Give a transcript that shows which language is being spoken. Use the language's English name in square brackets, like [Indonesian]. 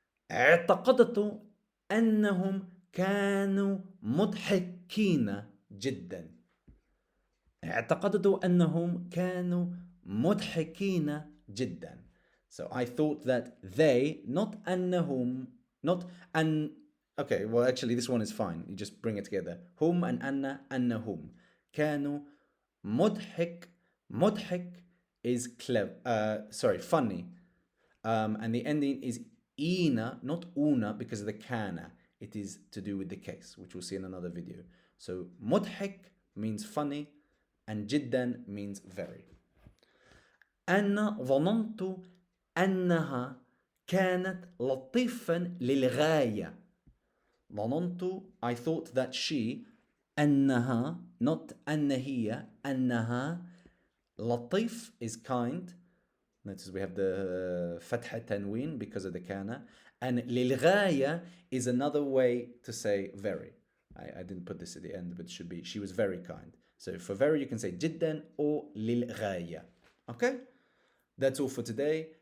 [Arabic] اعتقدت أنهم كانوا مضحكين جدا. اعتقدت أنهم كانوا مضحكين جدا. [English] So I thought that they, not أنهم, not أن. Okay, well actually this one is fine. You just bring it together. [Arabic] هم and أن, أنهم. كانوا مضحك. [English] مضحك is clever. Funny. And the ending is ina, not una, because of the kana. It is to do with the case, which we'll see in another video. So مضحك means funny, and جدا means very. [Arabic] أنا ظننت أنها كانت لطيفا للغاية. ظننت, [English] I thought that she, [Arabic] أنها, not أن هي, أنها. [English] لطيف is kind. Notice we have the فتحة تنوين because of the kana. And للغاية is another way to say very. I didn't put this at the end, but it should be she was very kind. So for very you can say جدا or للغاية. Okay? That's all for today.